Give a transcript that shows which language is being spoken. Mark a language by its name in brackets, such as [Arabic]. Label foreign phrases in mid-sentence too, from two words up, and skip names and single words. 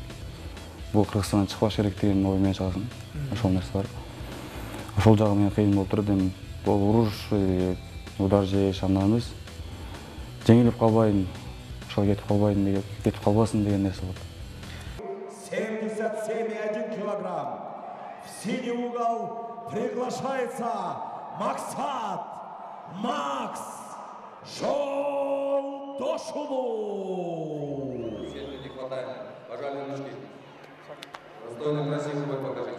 [Kyrgyz] Бул Кыргызстандан чыкпаш керек деген ой менен чыгасың. Ошол нерсе бар. Ошол жагы менен кыйын болуп турат. Эми бул уруш, удар жеш анда эмес. Жеңилип калбайын, ошол кетип калбасын деген нерсе бар. 77,1 килограмм. [Russian] В синий угол приглашается Макс Жолдошулу. Сильно не хватает. Пожали ножки. Достойно, красивый бой покажите.